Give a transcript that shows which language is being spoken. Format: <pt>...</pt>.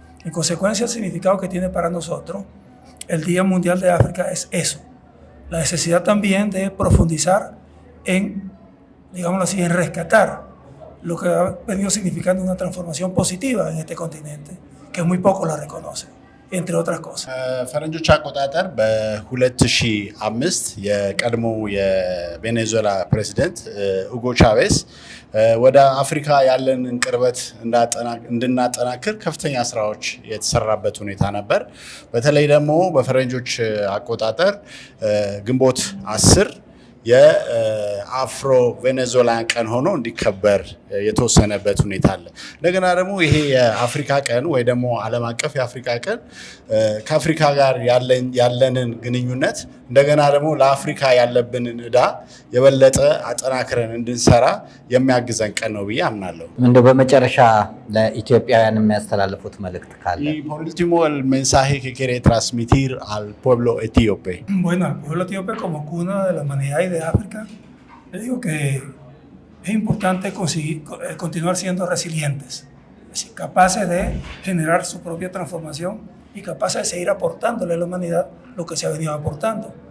<es>En consecuencia, el significado que tiene para nosotros el Día Mundial de África es eso. La necesidad también de profundizar en, digámoslo así, en rescatar lo que ha venido significando una transformación positiva en este continente, que muy pocos la reconocen. entre otras cosas.</es> <am>ፈረንጆች አቆጣጠር በ2005 የቀድሞ የቬኔዙዌላ ፕሬዚደንት ሁጎ ቻቬዝ ወደ አፍሪካ ያለንን ቅርበት እንድናጠናክር ከፍተኛ ስራዎች የተሰራበት ሁኔታ ነበር። በተለይ ደግሞ በፈረንጆች አቆጣጠር ግንቦት 10 የአፍሮ ቬኔዙዌላን ቀን ሆኖ እንዲከበር የተወሰነበት ሁኔታ አለ። እንደገና ደግሞ ይሄ የአፍሪካ ቀን ወይ ደግሞ ዓለም አቀፍ የአፍሪካ ቀን ከአፍሪካ ጋር ያለንን ግንኙነት እንደገና ደግሞ ለአፍሪካ ያለብንን ዕዳ የበለጠ አጠናክረን እንድንሰራ የሚያግዘን ቀን ነው ብዬ አምናለሁ። እንደው በመጨረሻ ለኢትዮጵያውያን የሚያስተላልፉት መልእክት ካለ?</am> <es>Y por último el mensaje que quiere transmitir al pueblo etíope. Bueno, al pueblo etíope como cuna de la humanidad y de África, le digo que es importante continuar siendo resilientes, es decir, capaces de generar su propia transformación y capaces de seguir aportándole a la humanidad lo que se ha venido aportando.</es>